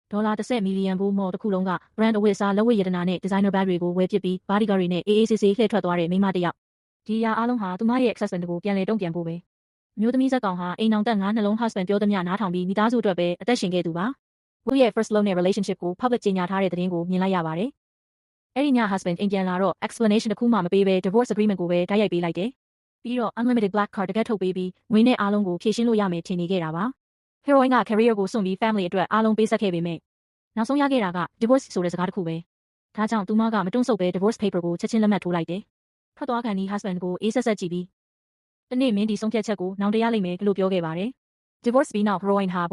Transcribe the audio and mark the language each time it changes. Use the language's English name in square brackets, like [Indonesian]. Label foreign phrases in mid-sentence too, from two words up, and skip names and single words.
[Burmese] ဒေါ်လာ30 မီလီယံဘူးမော်တစ်ခုလုံးက brand အဝတ်အစားလက်ဝတ်ရတနာနဲ့ [English] designer bag [Burmese] တွေကိုဝယ်ပစ်ပြီး bodyguard တွေနဲ့အေးအေးဆေးဆေးလှည့်ထွက်သွားတဲ့မိန်းမတစ်ယောက်ဒီအရာအားလုံးဟာသူမရဲ့ ex-husband ကိုပြန်လည်တုံ့ပြန်ဖို့ပဲမျိုးသမီးဇက်ကောင်ဟာအိမ်အောင်တက်9နှလုံး husband ပြောသမျှနားထောင်ပြီးမိသားစုအတွက်ပဲအသက်ရှင်ခဲ့သူပါသူရဲ့ [English] first love [Burmese] နဲ့ relationship ကို public ကြေညာထားတဲ့သတင်းကိုမြင်လိုက်ရပါတယ်အဲ့ဒီည husband အိမ်ပြန်လာတော့ explanation တစ်ခုမှမပေးဘဲ divorce agreement ကိုပဲတိုက်ရိုက်ပေးလိုက်တယ်ပြီးတော့ [English] unlimited black card [Burmese] တကက်ထုတ်ပေးပြီးငွေနဲ့အားလုံးကိုဖြည့်ရှင်းလို့ရမယ်ထင်နေခဲ့တာပါ heroine က career ကိုစွန့်ပြီး family အတွက်အားလုံးပေးဆက်ခဲ့ပေမဲ့နောက်ဆုံးရခဲ့တာက divorce ဆိုတဲ့စကားတစ်ခုပဲဒါကြောင့်သူမကမတွန့်ဆုတ်ပဲ [English] divorce paper [Burmese] ကိုချက်ချင်းလက်မှတ်ထိုးလိုက်တယ်ထွက်သွားခံဒီ husband ကိုအေးဆက်ဆက်ကြည့်ပြီးတနေ့မင်းဒီဆုံးဖြတ်ချက်ကိုနောင်တရလိမ့်မယ်လို့ပြောခဲ့ပါတယ် divorce ပြီးနောက် heroine ဟာဘ